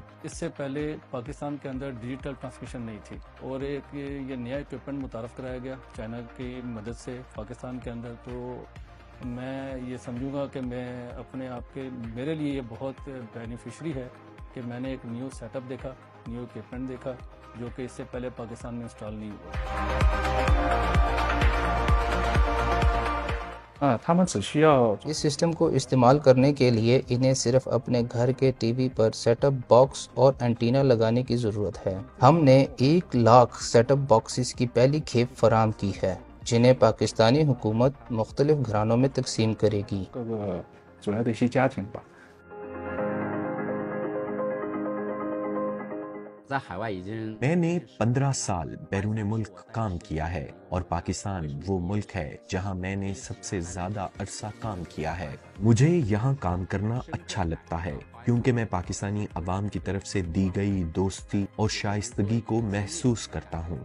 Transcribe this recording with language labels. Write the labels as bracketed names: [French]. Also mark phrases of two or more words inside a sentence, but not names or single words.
[Urdu] اس سے پہلے پاکستان کے اندر [English] digital transmission [Urdu] نہیں تھی اور ایک یہ نیا ایکوپمنٹ متعارف کرایا گیا چائنا کی مدد سے پاکستان کے اندر، تو میں یہ سمجھوں گا کہ میں اپنے آپ کے میرے لیے یہ بہت بینیفیشری ہے کہ میں نے ایک [English] new setup [Urdu] دیکھا، [English] new equipment [Urdu] دیکھا جو کہ اس سے پہلے پاکستان میں انسٹال نہیں ہوا۔ [Chinese] 他们只需要 [Urdu] اس سسٹم کو استعمال کرنے کے لیے انہیں صرف اپنے گھر کے ٹی وی پر [English] set-up box [Urdu] اور اینٹینا لگانے کی ضرورت ہے۔ ہم نے 1 لاکھ [English] set-up boxes [Urdu] کی پہلی کھیپ فراہم کی ہے جنہیں پاکستانی حکومت مختلف گھرانوں میں تقسیم کرے گی۔ [Chinese] 各个主要的一些家庭吧。在海外已经 [Urdu] میں نے 15 سال بیرون ملک کام کیا ہے اور پاکستان وہ ملک ہے جہاں میں نے سب سے زیادہ عرصہ کام کیا ہے۔ مجھے یہاں کام کرنا اچھا لگتا ہے کیونکہ میں پاکستانی عوام کی طرف سے دی گئی دوستی اور شائستگی کو محسوس کرتا ہوں۔